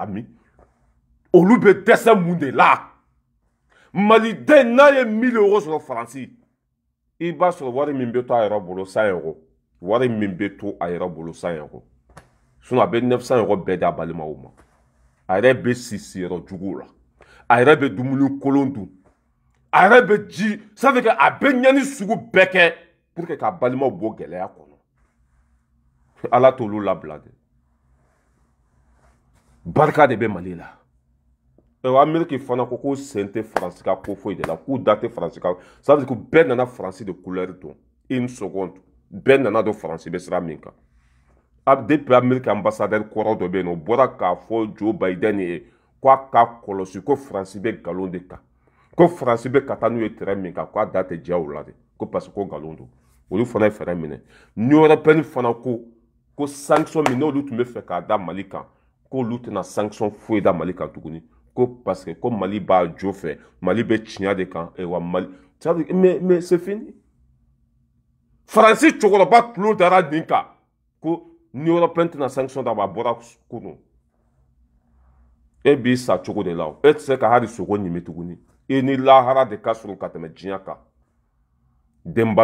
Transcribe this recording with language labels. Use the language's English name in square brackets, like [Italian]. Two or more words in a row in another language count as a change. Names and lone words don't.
[Bambara] min olu bɛ dɛsɛ mun de la maliden n'a ye 1000 euros sɔrɔ Faransi i b'a sɔrɔ wari min bɛ to a yɛrɛ bolo 100 euros wari min bɛ to a yɛrɛ bolo 100 euros sinon a bɛ 900 euros bɛɛ d'a balimaw ma a yɛrɛ bɛ si yɔrɔ juguw la a yɛrɛ bɛ dumuni kolon dun a yɛrɛ bɛ ji [French] ça veut dire [Bambara] a bɛ ɲani sugu bɛɛ kɛ [French] pour que [Bambara] k'a balimaw bɔ gɛlɛya kɔnɔ Ala t'olu labila dɛ barika de bɛ Mali la Amérique fana ko ko sen tɛ Faransi ka ko foyi de la k'u da tɛ Faransi ka [French] ça veut dire que [Bambara] bɛɛ nana Faransi [French] de couleur [Bambara] dɔn [French] une seconde [Bambara] bɛɛ nana dɔn Faransi bɛ sira min kan depuis Amérique ambassadeur kɔrɔ dɔ bɛ yen o bɔra k'a fɔ Joe Biden ye k'a ka kɔlɔsi ko Faransi bɛ nkalon de kan ko Faransi bɛ ka taa n'u ye terrain min kan k'a da tɛ diya o la de ko [French] parce que [Bambara] ko nkalon don olu fana ye fɛɛrɛ minɛ Union européenne fana ko sanction min n'olu tun bɛ fɛ k'a da Mali kan k'olu tɛna sanction foyi da Mali kan tuguni ko [French] parce que [Bambara] ko Mali b'a jo fɛ Mali bɛ tiɲɛ de kan wa Mali [French] ça veut dire mais c'est fini [Bambara] Faransi cɛkɔrɔba tulo dara nin kan ko Union européenne tɛna sanction d'a ma a bɔra kunun e b'i sa cogo de la e tɛ se ka hali sogo ɲimi tuguni e ni lahara de ka surun ka tɛmɛ diɲɛ kan denba